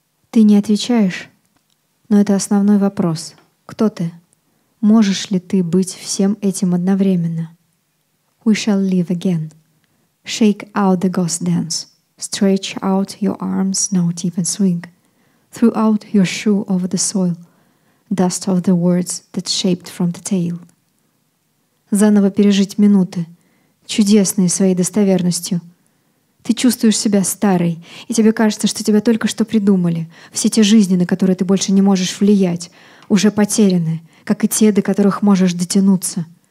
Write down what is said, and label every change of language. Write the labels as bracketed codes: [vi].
[ru] Ты не отвечаешь, но это основной вопрос. Кто ты? Можешь ли ты быть всем этим одновременно? [en] We shall live again. Shake out the ghost dance. Stretch out your arms, not even swing. Throw out your shoe over the soil. Dust of the words that shaped from the tale. [ru] Заново пережить минуты, чудесные своей достоверностью. Ты чувствуешь себя старой, и тебе кажется, что тебя только что придумали. Все те жизни, на которые ты больше не можешь влиять, уже потеряны, как и те, до которых можешь дотянуться.